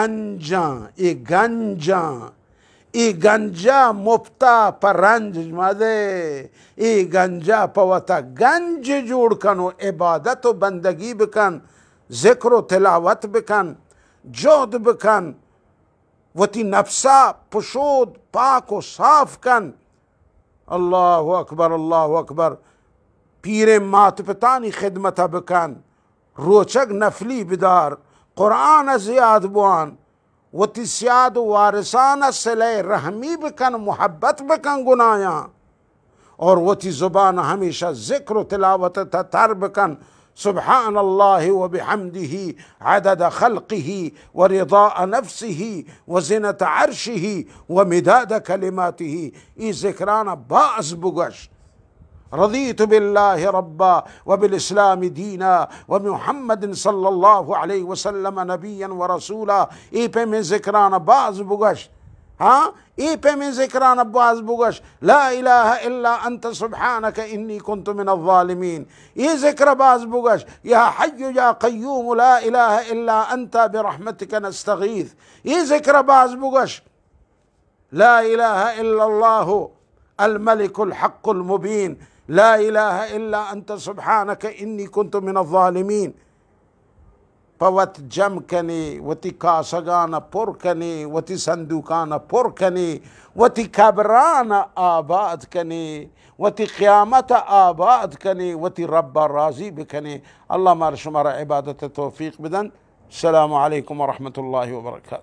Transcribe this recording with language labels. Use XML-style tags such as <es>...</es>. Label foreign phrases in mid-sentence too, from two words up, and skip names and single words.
<bal>گنجا مفتا پر رنج مدے یہ گنجا پوتا گنج جوڑ کنو عبادت و بندگی بکن ذکر و تلاوت بکن جہد بکن وتی نفسا پشود پاک و صاف کن</bal> <ar>اللہ اکبر</ar> <bal>پیر مات پتانی خدمت بکن روچگ نفلی بدار قرآن زیاد بوان وتی سیاد وارثان صلح رحمی بکن محبت بکن گنایا اور وتی زبان ہمیشہ ذکر و تلاوت تر بکن</bal> <ar>سبحان اللہ وبحمدہ عدد خلقہ ورضاء نفسہ وزنة عرشہ ومداد کلماتہ</ar> <bal>ای ذکرانا باز بگش</bal> <ar>رضیت باللہ ربا وبالاسلام دینا ومحمد صلی اللہ علیہ وسلم نبیا ورسولا</ar> <bal>ای پہ میں ذکرانا باز بگش ای پہ میں ذکرانا باز بگش</bal> <ar>لا الہ الا انت سبحانک انی کنت من الظالمین</ar> <bal>ای ذکر باز بگش</bal> <ar>یا حی یا قیوم لا الہ الا انت برحمتک نستغیث</ar> <bal>ای ذکر باز بگش</bal> <ar>لا الہ الا اللہ الملک الحق المبین لا الہ الا انت سبحانک انی کنت من الظالمین</ar> <bal>پوت جم کنے وتی کاسگانا پر کنے وتی صندوقانا پر کنے وتی قبرانا آباد کنے وتی قیامت آباد کنے وتی رب راضی بکنے اللہ مار شمار عبادت توفیق بدن</bal> <ar>السلام علیکم ورحمۃ اللہ وبرکاتہ</ar>